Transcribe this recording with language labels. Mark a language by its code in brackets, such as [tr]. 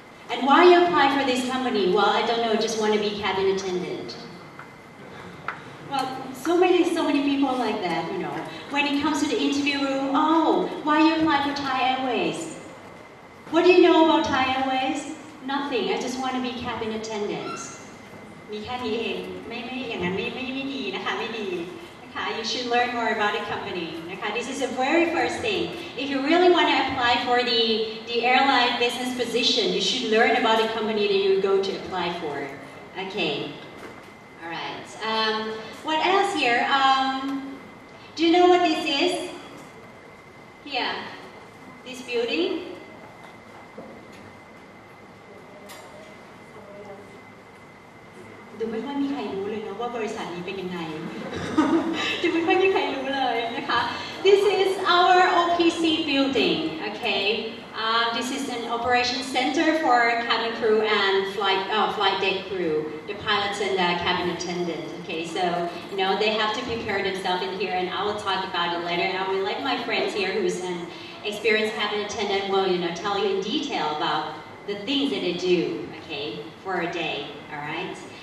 [en] And why you apply for this company? Well, I don't know, just want to be cabin attendant. Well, so many people like that, When it comes to the interview room, oh, why you apply for Thai Airways? What do you know about Thai Airways? Nothing. I just want to be cabin attendant. [th] มีแค่นี้เองไม่อย่างนั้นไม่ดีนะคะไม่ดีนะคะ [en] You should learn more about the company นะคะ This is the very first thing. If you really want to apply for the airline business position, you should learn about the company that you're going to apply for. Okay. All right. What else here? Do you know what this is? Here, this building. [th] ดูไม่ค่อยมีใครรู้เลยนะว่าบริษัทนี้เป็นยังไง ดูไม่ค่อยมีใครรู้เลยนะคะ [en] This is our OPC building, okay? This is an operation center for cabin crew and flight deck crew, the pilots and the cabin attendant. Okay, so they have to prepare themselves in here, and I will talk about it later. And I will let my friends here, who's an experienced cabin attendant, will tell you in detail about the things that they do, okay, for a day. All right.